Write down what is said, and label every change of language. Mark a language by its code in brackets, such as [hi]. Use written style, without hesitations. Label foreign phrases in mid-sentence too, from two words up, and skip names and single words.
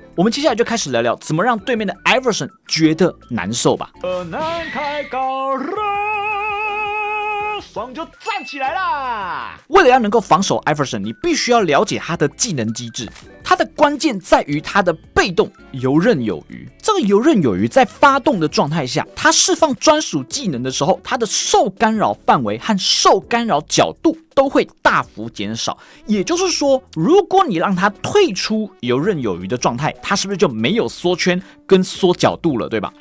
[zh] 我們接下來就開始聊聊怎麼讓對面的 Iverson 覺得難受吧。難開高了，爽就站起來啦！為了要能夠防守 Iverson， 你必須要了解他的技能機制。它的關鍵在於它的被動游刃有餘。這個游刃有餘在發動的狀態下，它釋放專屬技能的時候，它的受干擾範圍和受干擾角度都會大幅減少。也就是說，如果你讓它退出游刃有餘的狀態，它是不是就沒有縮圈跟縮角度了，對吧？